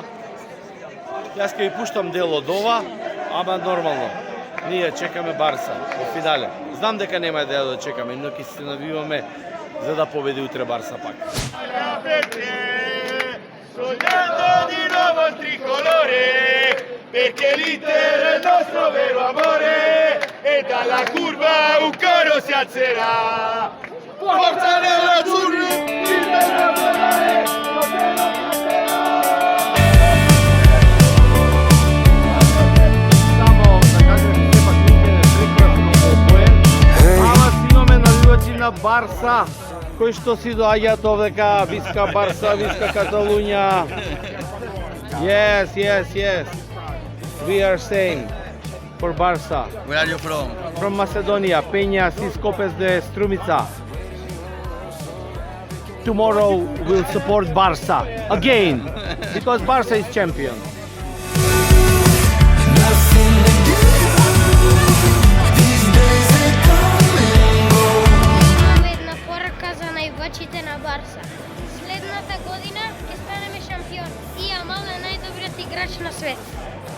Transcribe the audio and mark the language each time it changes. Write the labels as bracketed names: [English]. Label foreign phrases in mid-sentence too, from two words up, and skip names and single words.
[Macedonian] Јас ќе ви пуштам дел од ова, ама нормално. Ние чекаме Барса во финале. Знам дека нема да ја чекаме, но ќе се навиваме за да победи утре Барса пак. [Italian] Perché l'Inter è il nostro vero amore e dalla curva un coro si alzerà. Forza nerazzurri, il vero amore, [Macedonian] Само да кажем се пак Минхен е прекрасно опоен. Ама си имаме навивачи на Барса, кои што си доаѓаат овдека, [Catalan] visca Barça, visca Catalunya. [English] Yes. We are saying for Barca. Where are you from? From Macedonia, Peña Siskopes de Strumica. Tomorrow we'll support Barca again because Barca is champion. [Macedonian] Имаме една порака за највачите на Барса. Следната година ќе станеме шампион и Јамал е најдобриот играч на свет.